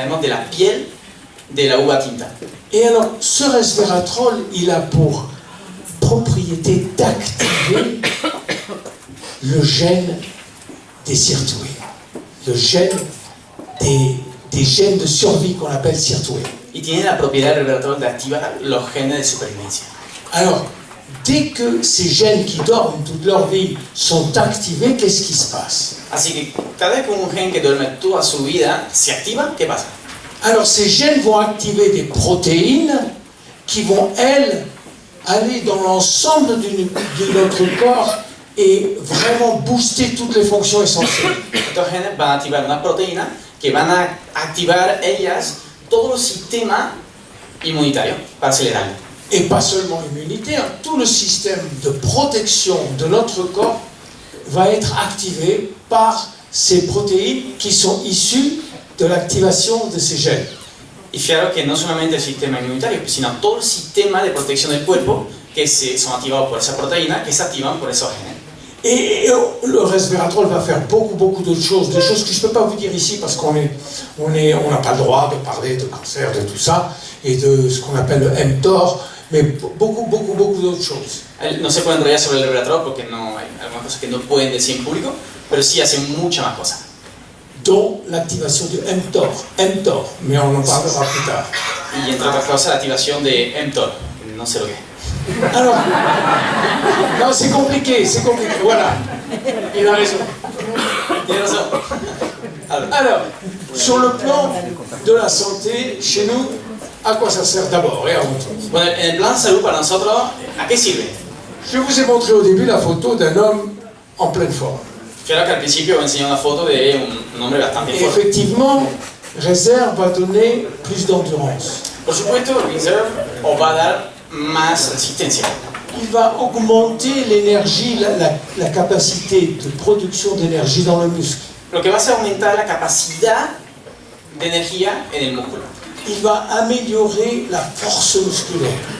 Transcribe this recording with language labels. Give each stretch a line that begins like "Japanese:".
Spanish: la piel de la uva tinta.
French: Et alors, ce resveratrol, il a pour propriété d'activer le gène des sirtuins, le gène des gènes de survie qu'on appelle sirtuin.
Spanish: Y tiene la propiedad del revelador de activar los genes de supervivencia.
French: Alors, dès que ces gènes qui dorment toute leur vie sont activés, qu'est-ce qui se passe?
Spanish: Así que cada vez que un gen que duerme toda su vida se activa, ¿qué pasa?
French: Alors, ces gènes vont activer des protéines qui vont, elles, aller dans l'ensemble de notre corps et vraiment booster toutes les fonctions essentielles.
Spanish: Estos genes van a activar una proteína que van a activar ellas todo el sistema inmunitario para acelerarlo.
French: Et pas seulement immunitaire, tout le système de protection de notre corps va être activé par ces protéines qui sont issues de l'activation de ces gènes.
Spanish: Y fijaros que no solamente el sistema inmunitario, sino todo el sistema de protección del cuerpo que son activados por esa proteína, que se activan por esos genes.
French: Et le resveratrol va faire beaucoup d'autres choses, des choses que je ne peux pas vous dire ici parce qu'on n'a pas le droit de parler de cancer, de tout ça, et de ce qu'on appelle le mTOR, mais beaucoup d'autres choses.
Spanish: No se puede enrollar sobre el resveratrol porque no, hay algunas cosas que no pueden decir en público, pero sí hacen muchas más cosas.
French: Dont l'activation du mTOR, mais on en parlera plus tard.
Spanish: Y entre otras cosas la activación de mTOR, no sé lo que es.
French: Alors, non, c'est compliqué, voilà. Il a raison.
Spanish: Tiene razón.
French: Alors, sur le plan de la santé, chez nous, à quoi ça sert d'abord et avant tout?
Spanish: Bueno, en el plan de salud para nosotros, ¿a qué sirve?
French: Je vous ai montré au début la photo d'un homme en pleine forme.
Spanish: Claro que al principio os enseñé una foto de un hombre bastante
French: Et
Spanish: fuerte.
French: effectivement, Reserve va donner plus d'endurance.
Spanish: Por supuesto, Reserve os va a dar más resistencia.
French: Il va augmenter l'énergie, la capacité de production d'énergie dans le muscle.
Spanish: Lo que va a hacer aumentar la capacidad de energía en el músculo.
French: Il va améliorer la force musculaire.